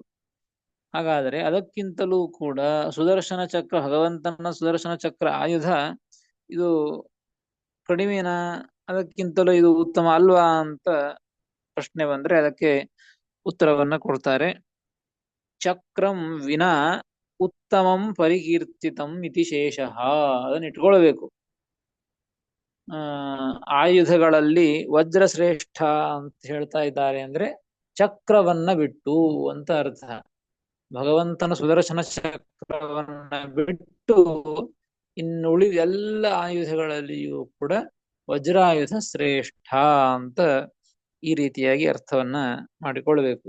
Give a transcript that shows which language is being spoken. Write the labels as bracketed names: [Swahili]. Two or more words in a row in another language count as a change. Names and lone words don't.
[Kannada] ಹಾಗಾದರೆ ಅದಕ್ಕಿಂತಲೂ ಕೂಡ ಸುದರ್ಶನ ಚಕ್ರ, ಭಗವಂತನ ಸುದರ್ಶನ ಚಕ್ರ ಆಯುಧ ಇದು ಕಡಿಮೆನಾ, ಅದಕ್ಕಿಂತಲೂ ಇದು ಉತ್ತಮ ಅಲ್ವಾ ಅಂತ ಪ್ರಶ್ನೆ ಬಂದ್ರೆ ಅದಕ್ಕೆ ಉತ್ತರವನ್ನ ಕೊಡ್ತಾರೆ. [Sanskrit] ಚಕ್ರಂ ವಿನಾ ಉತ್ತಮಂ ಪರಿಕೀರ್ತಿತಂ ಇತಿ ಶೇಷಃ. [Kannada] ಅದನ್ನ ಇಟ್ಕೊಳ್ಬೇಕು. ಆಯುಧಗಳಲ್ಲಿ ವಜ್ರ ಶ್ರೇಷ್ಠ ಅಂತ ಹೇಳ್ತಾ ಇದ್ದಾರೆ ಅಂದ್ರೆ ಚಕ್ರವನ್ನ ಬಿಟ್ಟು ಅಂತ ಅರ್ಥ. ಭಗವಂತನ ಸುದರ್ಶನ ಚಕ್ರವನ್ನ ಬಿಟ್ಟು ಇನ್ನುಳಿದ ಎಲ್ಲ ಆಯುಧಗಳಲ್ಲಿಯೂ ಕೂಡ ವಜ್ರಾಯುಧ ಶ್ರೇಷ್ಠ ಅಂತ ಈ ರೀತಿಯಾಗಿ ಅರ್ಥವನ್ನ ಮಾಡಿಕೊಳ್ಬೇಕು.